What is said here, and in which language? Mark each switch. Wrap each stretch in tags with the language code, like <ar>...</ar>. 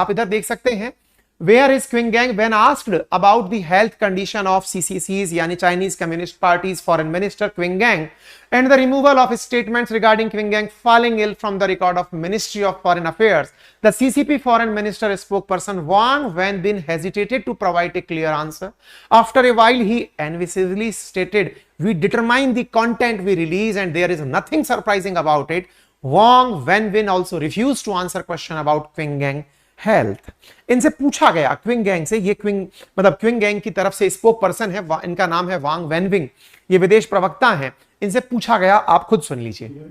<hi>आप इधर देख सकते हैं,</hi> <en>Where is क्विंगैंग when asked about the health condition of सीसीसीज यानी Chinese communist parties foreign minister क्विंगैंग and the removal of statements regarding क्विंगैंग falling ill from the record of ministry of foreign affairs, the CCP foreign minister spokesperson Wang Wenbin hesitated to provide a clear answer. After a while he evasively stated, we determine the content we release and there is nothing surprising about it. Wang Wenbin also refused to answer question about Qingyang health.</en> <hi>इनसे पूछा गया क्विंगैंग से, ये क्विंगैंग की तरफ से spoke person है, इनका नाम है वांग वेनबिंग, ये विदेश प्रवक्ता हैं। इनसे पूछा गया, आप खुद सुन लीजिए।</hi>